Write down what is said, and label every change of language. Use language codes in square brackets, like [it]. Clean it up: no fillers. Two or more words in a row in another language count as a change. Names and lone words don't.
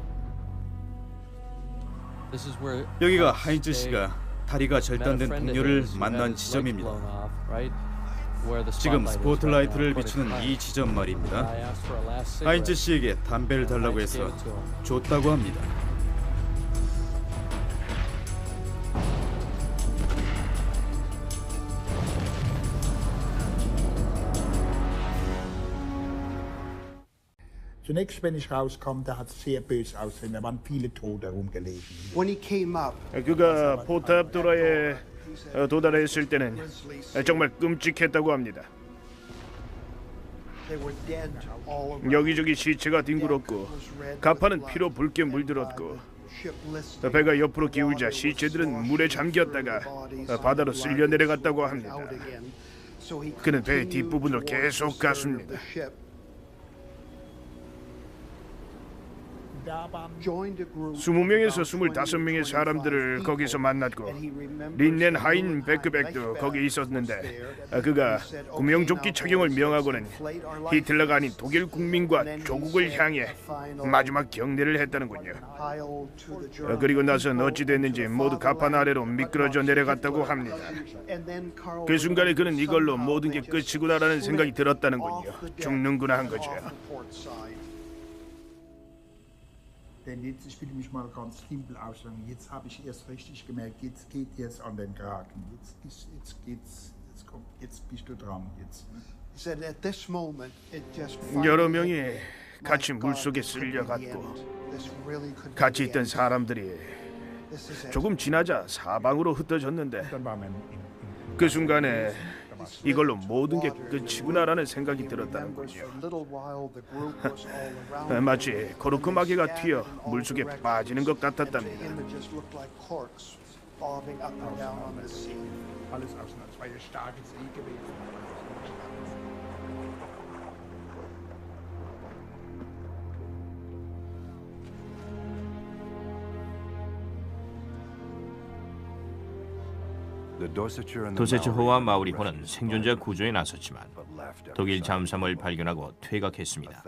[ko] 여기가 하인츠 씨가 다리가 절단된 동료를 만난 지점입니다. 지금 스포트라이트를 비추는 이 지점 말입니다. 하인츠 씨에게 담배를 달라고 해서 줬다고 합니다. [de] Zunächst, wenn ich rauskam, da hat es sehr böse ausgesehen. Da waren viele Tote herumgelegen. [en] When he came up, [ko] 그가 포탑 도라에 도달했을 때는 정말 끔찍했다고 합니다. [en] they were dead all around. [ko] 여기저기 시체가 뒹굴었고 가판은 피로 붉게 물들었고 [en] Ship listed [ko] 배가 옆으로 기울자 시체들은 물에 잠겼다가 바다로 쓸려 내려갔다고 합니다. [en] out again. So he [ko] 그는 배 [en] continued [ko] 뒷부분으로 [en] towards [ko] 계속 [en] the stern of [ko] 갔습니다. [en] the ship. [ko] 20명에서 25명의 사람들을 거기서 만났고 린넨 하인 베크백도 거기 있었는데 그가 구명조끼 착용을 명하고는 히틀러가 아닌 독일 국민과 조국을 향해 마지막 경례를 했다는군요. 그리고 나서 어찌 됐는지 모두 가판 아래로 미끄러져 내려갔다고 합니다. 그 순간에 그는 이걸로 모든 게 끝이구나라는 생각이 들었다는군요. 죽는구나 한 거죠. [de] Denn jetzt, ich will mich mal ganz simpel ausdrücken, jetzt habe ich erst richtig gemerkt, jetzt geht jetzt an den Kragen, jetzt bist du dran. Jetzt. [ko] 여러 명이 같이 물속에 쓸려갔고 같이 있던 사람들이 조금 지나자 사방으로 흩어졌는데 [de] Dann war man [ko] 그 순간에 이걸로 모든 게 끝이구나라는 생각이 들었다는군요. 마치 코르크마개가 튀어 물속에 빠지는 것 같았답니다. [de] alles aus einer zwei starke See gewesen. [ko] 도세츠호와 마우리호는 생존자 구조에 나섰지만 독일 잠수함을 발견하고 퇴각했습니다.